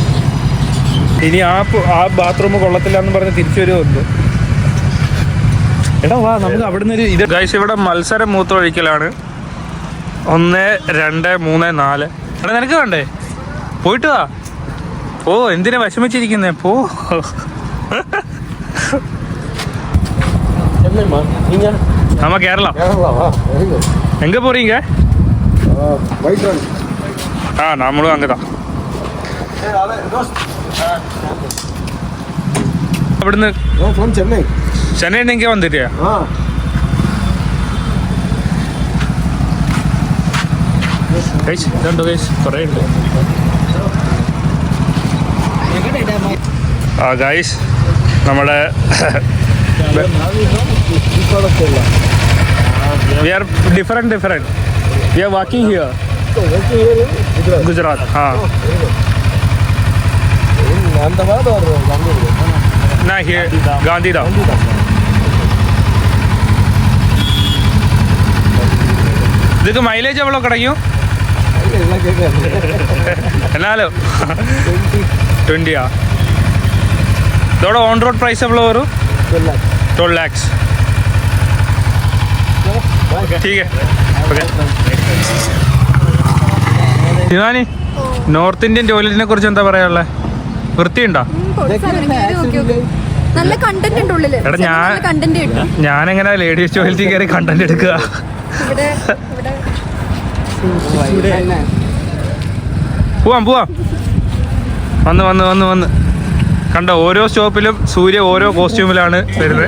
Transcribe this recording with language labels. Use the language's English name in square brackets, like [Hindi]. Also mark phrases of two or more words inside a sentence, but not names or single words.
[Malayalam] ഇനി ആ ബാത്റൂം കൊള്ളത്തില്ല എന്ന് പറഞ്ഞ് തിരിച്ചു വരുമുണ്ട്. എടാ വാ നമുക്ക് അവിടുന്ന് ഒരു ഇത് ഗൈസ് ഇവിടെ മത്സരം മൂത്തൊഴിക്കലാണ്. 1, 2, 3, 4. എടാ നിനക്ക് വേണ്ടേ? പോയിട്ട് വാ. ഓ എന്തിനാ വിഷമിച്ചിരിക്കുന്നേ? പോ. [Tamil] நம்ம கேரளா எங்க போறீங்க? நாமளும் அங்கதான். [Malayalam] അവിടുന്ന് ചെന്നൈ [Tamil] நீங்க வந்திட்டியா? [Malayalam] ഇതുണ്ട് ഗൈസ്, കുറേ ഉണ്ട്. [English] ഗൈസ് നമ്മുടെ we are different. We are working here. Gujarat. Na here Gandhidham. [Tamil] இதுக்கு மைலேஜ் எவ்வளோ கிடைக்கும்? [Malayalam] എന്നാലും 20. [Tamil] இதோட [English] on road price [Tamil] எவ்வளோ வரும்? [English] 12 lakhs. [Hindi] ठीक है. [Malayalam] ശിവാനി, [English] North Indian [Malayalam] ടോയ്ലറ്റിനെ കുറിച്ച് എന്താ പറയാനുള്ളത്? വൃത്തിയുണ്ടോ? നല്ല കണ്ടന്റ് ഉണ്ട് ഉള്ളില്. എടാ കണ്ടന്റ് ഞാനെങ്ങനെ [English] ladies toiletil [Malayalam] കയറി കണ്ടന്റ് എടുക്കുക? പോവാം വന്ന് കണ്ടോ, ഓരോ സ്റ്റോപ്പിലും സൂര്യ ഓരോ കോസ്റ്റ്യൂമിലാണ് വരുന്നത്.